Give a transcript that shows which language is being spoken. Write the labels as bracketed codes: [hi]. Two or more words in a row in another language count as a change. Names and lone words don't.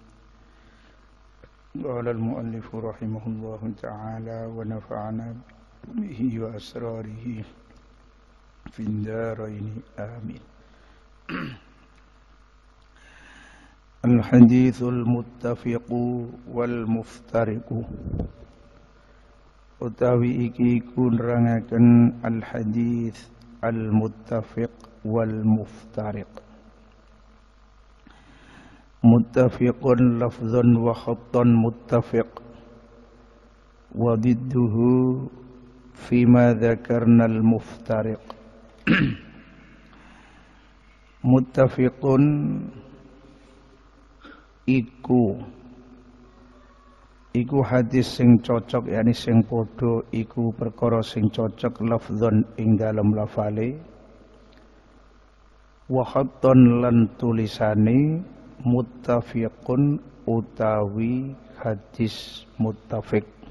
[ar] قال المؤلف رحمه الله تعالى ونفعنا به وبأسراره في الدارين آمين. الحديث المتفق والمفترق. [jv] Utawi iki iku nerangaken [ar] الحديث المتفق والمفترق. متفق لفظا وخطا متفق وضده فيما ذكرنا المفترق. [jv] Muttafiqun iku hadis sing cocok, yani sing padha, iku perkara sing cocok lafdzon ing dalem lafale, [ar] وخطا [jv] lan tulisane, muttafiqun utawi hadis muttafiq.